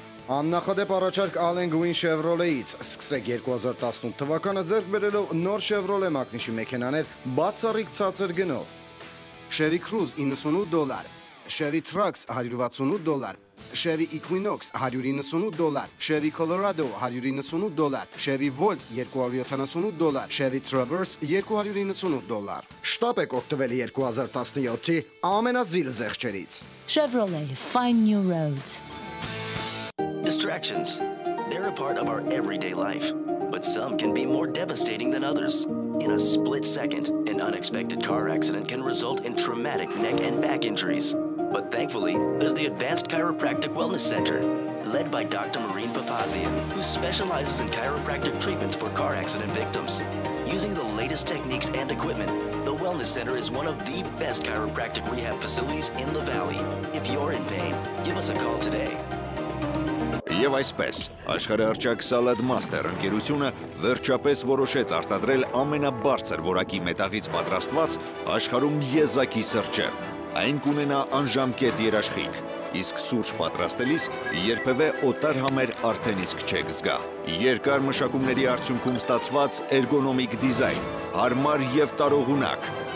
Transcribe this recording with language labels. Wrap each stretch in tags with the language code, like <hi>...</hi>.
<hy>Աննախադեպ առաջարկ Ալեն Գուին Chevrolet-ից սկսեք 2018 թվականը ձեռք բերելով նոր Chevrolet մակնիշի մեքենաներ բացառիկ ցածր գնով։ Chevy Cruze $98, Chevy Trax $168, Chevy Equinox $198, Chevy Colorado $198, Chevy Volt $278, Chevy Traverse $298։ Շտապ եք օգտվել 2017-ի ամենազիլ զեղչերից։</hy> <en>Chevrolet, find new roads. Distractions. They're a part of our everyday life, but some can be more devastating than others. In a split second, an unexpected car accident can result in traumatic neck and back injuries. But thankfully, there's the Advanced Chiropractic Wellness Center, led by Dr. Maureen Papazian, who specializes in chiropractic treatments for car accident victims. Using the latest techniques and equipment, the Wellness Center is one of the best chiropractic rehab facilities in the Valley. If you're in pain, give us a call today.</en> <hy>Եվ այսպես, աշխարհահռչակ Salad Master ընկերությունը վերջապես որոշեց արտադրել ամենաբարձր որակի մետաղից պատրաստված աշխարհում եզակի սրճը։ Այն կունենա անժամկետ երաշխիք, իսկ սուրճ պատրաստելիս երբևէ օտար համեր արդեն իսկ չեք զգա։ Երկար մշակումների արդյունքում ստացված էրգոնոմիկ դիզայն, հարմար եւ տարողունակ։</hy>